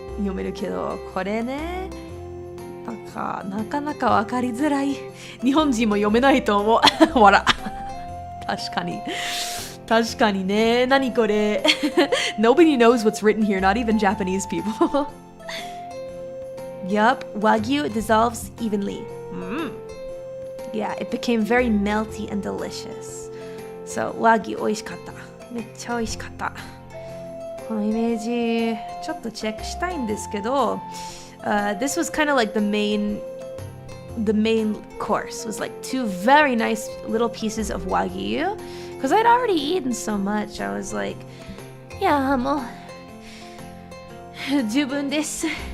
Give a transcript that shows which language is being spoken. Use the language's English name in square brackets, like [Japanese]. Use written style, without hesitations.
[Japanese] 読めるけど、これね、なかなかわかりづらい。日本人も読めないと思う。わら。確かに。確かにね。何これ。 [English] Nobody knows what's written here, not even Japanese people. Yup, Wagyu dissolves evenly. Yeah, it became very melty and delicious. [Japanese] So, Wagyu 美味しかった。めっちゃ美味しかった。このイメージちょっとチェックしたいんですけど、 [English] this was kind of like the main course was like 2 very nice little pieces of Wagyu because I'd already eaten so much. I was like, yeah, [Japanese] もう十分です。